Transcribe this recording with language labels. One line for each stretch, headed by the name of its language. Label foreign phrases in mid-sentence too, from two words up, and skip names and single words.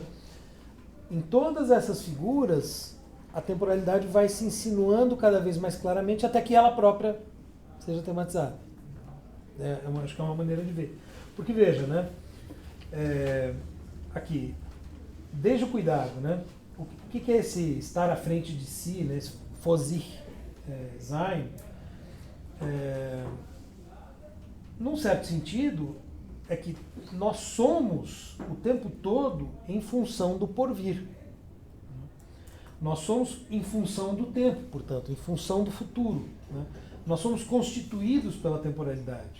Portuguese: Em todas essas figuras a temporalidade vai se insinuando cada vez mais claramente até que ela própria seja tematizada. Acho que é uma maneira de ver. Porque veja, né? Aqui, desde o cuidado, né? O que é esse estar à frente de si, né?
German: Esse vor sich sein?
Portuguese: Num certo sentido, é que nós somos o tempo todo em função do porvir. Nós somos em função do tempo, portanto, em função do futuro. Né? Nós somos constituídos pela temporalidade.